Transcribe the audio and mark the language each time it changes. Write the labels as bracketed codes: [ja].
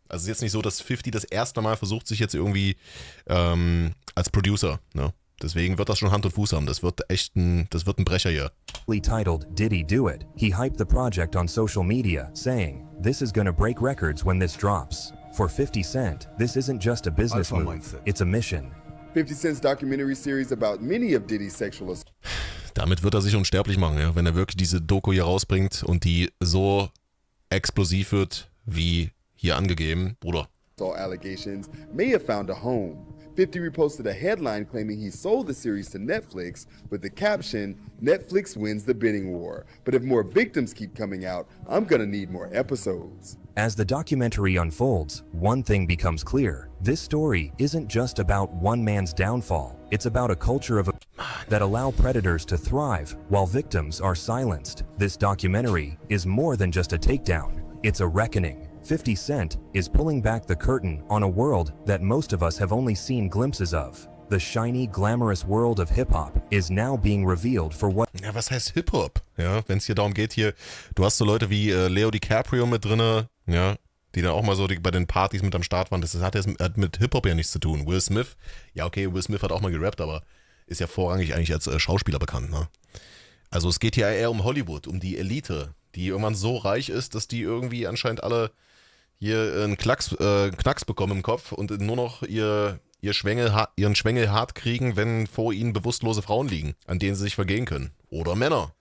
[de] Also es ist jetzt nicht so, dass 50 das erste Mal versucht, sich jetzt irgendwie als Producer, ne? Deswegen wird das schon Hand und Fuß haben. Das wird ein Brecher hier. [en] Titled Diddy Do It, he hyped the project on social media, saying, "This is gonna break records when this drops." For 50 Cent, this isn't just a business move, it's a mission. 50 Cent's documentary series about many of Diddy's sexual assaults. [de] Damit wird er sich unsterblich machen, ja? Wenn er wirklich diese Doku hier rausbringt und die so explosiv wird, wie hier angegeben, Bruder. [en] Allegations may have found a home. 50 reposted a headline claiming he sold the series to Netflix with the caption, "Netflix wins the bidding war. But if more victims keep coming out, I'm gonna need more episodes." As the documentary unfolds, one thing becomes clear. This story isn't just about one man's downfall. It's about a culture of that allow predators to thrive while victims are silenced. This documentary is more than just a takedown. It's a reckoning. 50 Cent is pulling back the curtain on a world that most of us have only seen glimpses of. The shiny, glamorous world of Hip-Hop is now being revealed for what... [de] Ja, was heißt Hip-Hop? Ja, wenn es hier darum geht, hier, du hast so Leute wie Leo DiCaprio mit drinne, ja, die dann auch mal so bei den Partys mit am Start waren. Das hat mit Hip-Hop ja nichts zu tun. Will Smith, ja okay, Will Smith hat auch mal gerappt, aber ist ja vorrangig eigentlich als Schauspieler bekannt, ne? Also es geht hier eher um Hollywood, um die Elite, die irgendwann so reich ist, dass die irgendwie anscheinend alle hier einen Knacks bekommen im Kopf und nur noch ihren Schwengel hart kriegen, wenn vor ihnen bewusstlose Frauen liegen, an denen sie sich vergehen können. Oder Männer.